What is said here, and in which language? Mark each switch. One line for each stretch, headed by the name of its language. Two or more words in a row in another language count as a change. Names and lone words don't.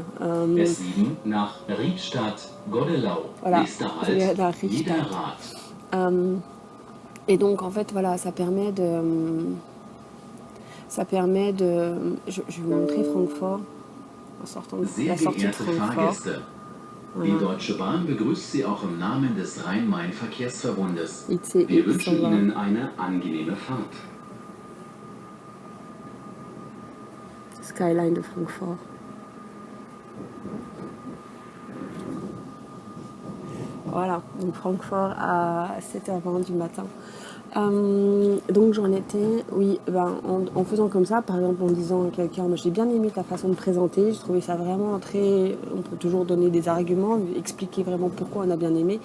German: S7 nach Riedstadt, Godelau.
French: Voilà,
German: Nächster
French: c'est
German: Halt,
French: la Richtstadt.
German: Niederrad.
French: Et donc en fait voilà, ça permet de je vais vous montrer Francfort en sortant de
German: Sehr
French: la sortie de
German: geehrte
French: Francfort.
German: Fahrgäste, die Deutsche Bahn begrüßt Sie auch im Namen des Rhein-Main-Verkehrsverbundes. Wir wünschen Ihnen eine angenehme Fahrt.
French: Skyline de Francfort. Voilà, donc Francfort à 7h20 du matin. Donc j'en étais, oui, en faisant comme ça, par exemple en disant à quelqu'un, j'ai bien aimé ta façon de présenter, je trouvais ça vraiment très, on peut toujours donner des arguments, expliquer vraiment pourquoi on a bien aimé.